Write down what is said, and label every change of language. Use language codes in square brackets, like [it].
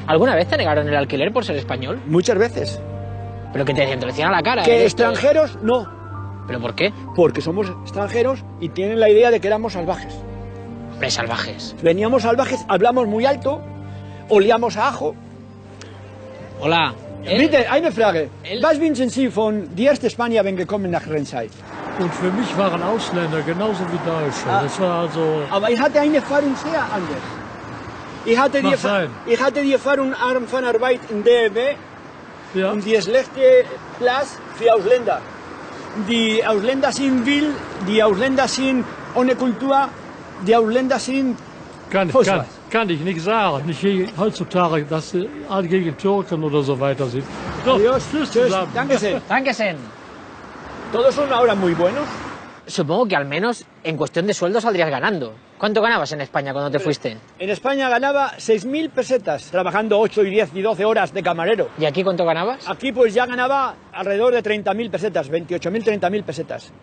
[es] ¿Alguna vez te negaron el alquiler por ser español? Muchas veces. ¿Pero que te decían? Te lo decían a la cara. Que extranjeros, no. ¿Pero por qué? Porque somos extranjeros y tienen la idea de que éramos salvajes. ¿Pero salvajes? Veníamos salvajes, hablamos muy alto, olíamos a ajo. Hola. [de] Bitte, eine Frage. Was wünschen Sie von die erste Spanier, wenn gekommen nach Rennzeit? Und für mich waren Ausländer genauso wie Deutsche. Das war also... Aber ich hatte eine Erfahrung sehr anders. Ich hatte die Erfahrung von Arbeit in DEW und die schlechte Platz für Ausländer. Die Ausländer sind wild, die Ausländer sind ohne Kultur, die Ausländer sind... Kann ich nicht sagen. Nicht heutzutage, dass sie alle gegen Türken oder so weiter sind. So, [es] Adiós, [de] tschüss. Dankeschön. Dankeschön. [es] Todos son ahora muy buenos. Supongo que al menos en cuestión de sueldo saldrías ganando. ¿Cuánto ganabas en España cuando te fuiste? En España ganaba 6.000 pesetas, trabajando 8 y 10 y 12 horas de camarero. ¿Y aquí cuánto ganabas? Aquí pues ya ganaba alrededor de 30.000 pesetas, 28.000, 30.000 pesetas.